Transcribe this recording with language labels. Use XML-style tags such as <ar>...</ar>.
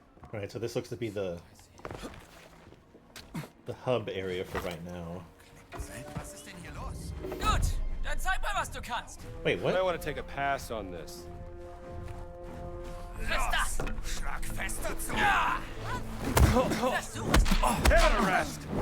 <en>Right, so this looks to be the hub area for right now.</en> <de>Was ist denn hier los? Gut, dann zeig mal, was du kannst.</de> <en>Wait, I what? want to take a pass on this.</en> <de>Friss das. Schlag fester zu!</de> <en>Head arrest!</en>